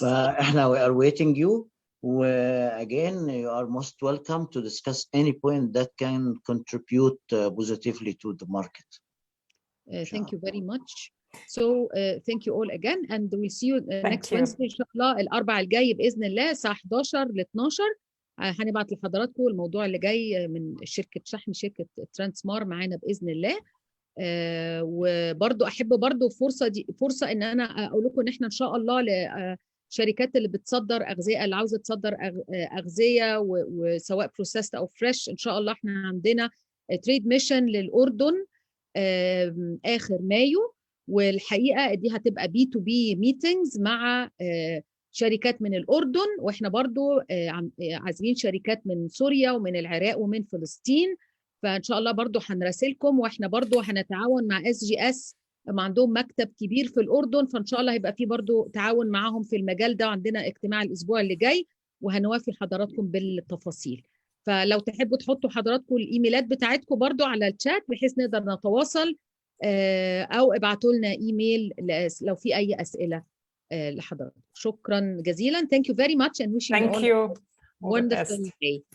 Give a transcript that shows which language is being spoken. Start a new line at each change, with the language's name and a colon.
Arabic: فاحنا
English: we are waiting you. Again, you are most welcome to discuss any point that can contribute positively to the market. Thank you very much. So thank you all again, and we'll see you next Wednesday
Arabic: إن شاء الله الأربعاء الجاي بإذن الله الساعة 11 ل 12. هنبعت لحضراتكم الموضوع اللي جاي من شركة شحن، شركة ترانسمار معانا بإذن الله. وبرضو أحب برضو فرصة إن أنا أقول لكم إن إحنا إن شاء الله شركات اللي بتصدر أغذية، اللي عاوزة تصدر أغذية وسواء بروسيست أو فريش، إن شاء الله إحنا عندنا تريد ميشن للأردن آخر مايو، والحقيقة دي هتبقى B2B meetings مع شركات من الأردن، وإحنا برضو عازمين شركات من سوريا ومن العراق ومن فلسطين. فإن شاء الله برضو هنراسلكم، وإحنا برضو هنتعاون مع SGS، ما عندهم مكتب كبير في الأردن، فإن شاء الله هيبقى فيه برضو تعاون معهم في المجال ده، وعندنا اجتماع الأسبوع اللي جاي وهنوافي حضراتكم بالتفاصيل. فلو تحبوا تحطوا حضراتكم الإيميلات بتاعتكم برضو على الشات بحيث نقدر نتواصل، أو ابعتوا لنا إيميل لو في أي أسئلة لحضراتكم. شكرا جزيلا.
English: Thank you very much and wishing you all a wonderful day.